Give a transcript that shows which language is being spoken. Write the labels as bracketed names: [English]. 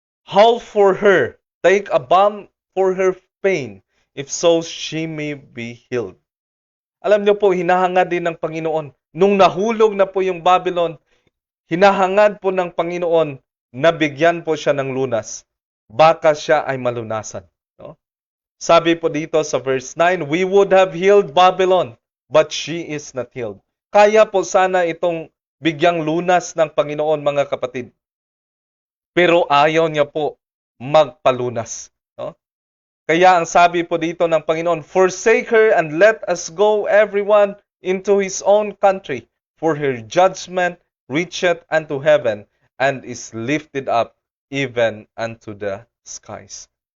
[English] Howl for her, take a balm for her pain, if so she may be healed. [Filipino] Alam niyo po, hinahangad din ng Panginoon. Nung nahulog na po yung Babylon, hinahangad po ng Panginoon na bigyan po siya ng lunas. Baka siya ay malunasan. No? Sabi po dito sa [English] verse 9, we would have healed Babylon, but she is not healed. [Filipino] Kaya po sana itong bigyang lunas ng Panginoon, mga kapatid. Pero ayaw niya po magpalunas. No? Kaya ang sabi po dito ng Panginoon, [English] forsake her and let us go everyone into his own country, for her judgment reacheth unto heaven and is lifted up even unto the skies.